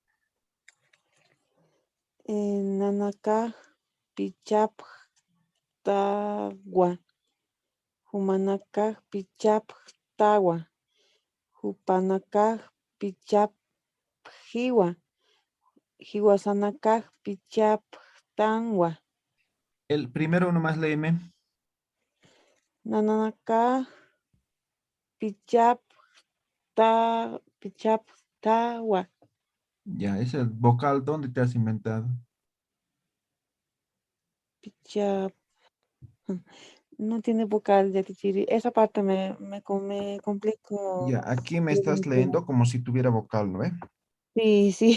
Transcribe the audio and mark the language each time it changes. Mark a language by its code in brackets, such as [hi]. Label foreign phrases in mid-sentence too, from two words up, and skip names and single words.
[ay] Nanaka pichap tawa. Humanaka pichap tawa. Hupanaka pichap jiwa. Jiwasanaka pichap tanwa. [es] El primero nomás léeme. [ay] Nanaka pichap tawa. [es] Ya, ese vocal, ¿dónde te has inventado? Pichap. No tiene vocal ya tichiri. Esa parte me complico. Ya, aquí me estás leyendo como si tuviera vocal, ¿no ve? Sí, sí.